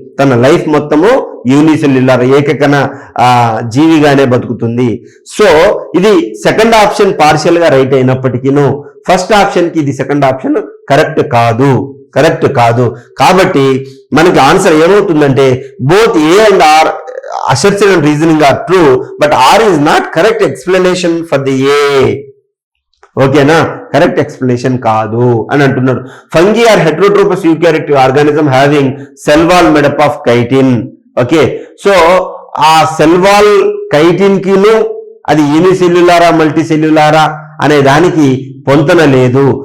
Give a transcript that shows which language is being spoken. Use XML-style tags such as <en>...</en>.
<te>తన లైఫ్ మొత్తము యూనిసెల్యులార్ ఏకకణ జీవిగానే బతుకుతుంది. సో ఇది సెకండ్ ఆప్షన్ పార్షియల్ గా రైట్ అయినప్పటికీను ఫస్ట్ ఆప్షన్ కి ఇది సెకండ్ ఆప్షన్ కరెక్ట్ కాదు. కాబట్టి మనకి ఆన్సర్ ఏమవుతుందంటే</te> <en>Both A and R assertion and reasoning are true, but R is not correct explanation for the A.</en> <te>ఓకేనా, కరెక్ట్ ఎక్స్ప్లెనేషన్ కాదు అని అంటున్నాడు.</te> <en>Fungi are heterotrophs eukaryotic organism having cell wall made up of chitin.</en> <te>Okay, so ఆ cell wall chitin కిను అది యూనిసెల్యులారా multi సెల్యులారా అనే దానికి పొంతన లేదు.</te>